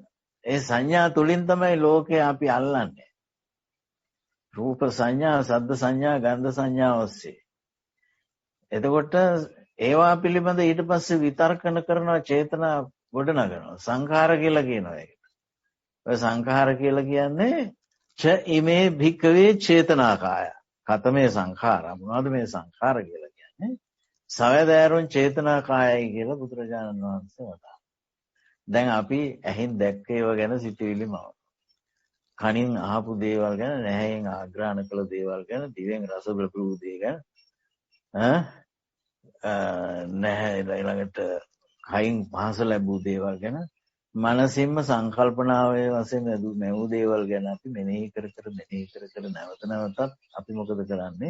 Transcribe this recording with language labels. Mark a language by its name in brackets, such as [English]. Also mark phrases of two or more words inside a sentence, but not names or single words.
[Sinhala] ඒ සංඥා තුලින් තමයි ලෝකේ අපි අල්ලන්නේ. රූප සංඥා, ශබ්ද සංඥා, ගන්ධ සංඥා ඔස්සේ. එතකොට ඒවා පිළිබඳ ඊට පස්සේ විතර්කන කරනවා, චේතනා ගොඩනගනවා. සංඛාර කියලා කියනවා ඒකට. ඔය සංඛාර කියලා කියන්නේ [Pali] ච ඉමේ භික්කවේ චේතනාකාය. කතමේ සංඛාර. [Sinhala] මොනවද මේ සංඛාර කියලා කියන්නේ? සවැදෑරුන් චේතනාකායයි කියලා බුදුරජාණන් වහන්සේ වදාළා. දැන් අපි ඇහින් දැක්ක ඒවා ගැන සිතුවිලිමව. කනින් අහපු දේවල් ගැන, නැහැයෙන් ආග්‍රහණ කළ දේවල් ගැන, දිවෙන් රස බලපු දේ ගැන, නැහැ ඊළඟට කයින් පහස ලැබූ දේවල් ගැන, මනසින්ම සංකල්පනාවේ වශයෙන් නැවූ දේවල් ගැන අපි මෙනෙහි කර නැවත නැවතත් අපි මොකද කරන්නේ?